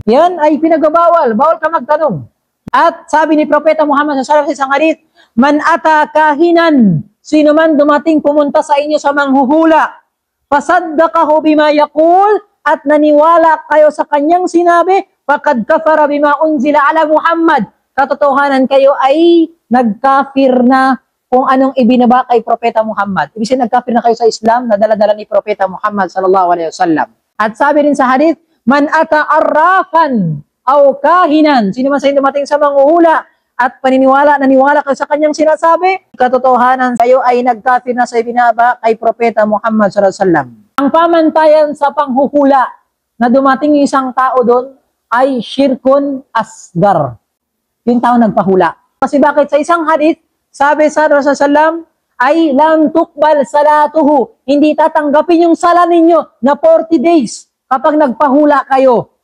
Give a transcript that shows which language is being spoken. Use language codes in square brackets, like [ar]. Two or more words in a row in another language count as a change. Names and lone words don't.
[tl] Yan ay pinagbabawal, bawal ka magtanong. At sabi ni Propeta Muhammad sa isang hadith, [ar] من أتى كاهنا, [tl] sino man dumating pumunta sa inyo sa manghuhula, [ar] فصدقه بما يقول, [tl] at naniwala kayo sa kanyang sinabi, [ar] فقد كفر بما أنزل على محمد. [tl] Katotohanan kayo ay nagkafir na kung anong ibinaba kay Propeta Muhammad. Ibig sabihin nagkafir na kayo sa Islam na dala-dala ni Propeta Muhammad [ar] صلى الله عليه وسلم. [tl] At sabi rin sa hadith, [ar] من أتى عرافا أو كاهنا, [tl] sino man sa inyo dumating sa manghuhula at naniwala kayo sa kanyang sinasabi, katotohanan kayo ay nagkafir na sa ibinaba kay Propeta Muhammad [ar] صلى الله عليه وسلم. [tl] Ang pamantayan sa panghuhula na dumating isang tao doon ay [ar] شرك أصغر. [tl] Yung tao nagpahula. Kasi bakit sa isang hadith, sabi sa Rasulullah ay [ar] لم تقبل صلاته. [tl] Hindi tatanggapin yung sala ninyo na 40 days kapag nagpahula kayo.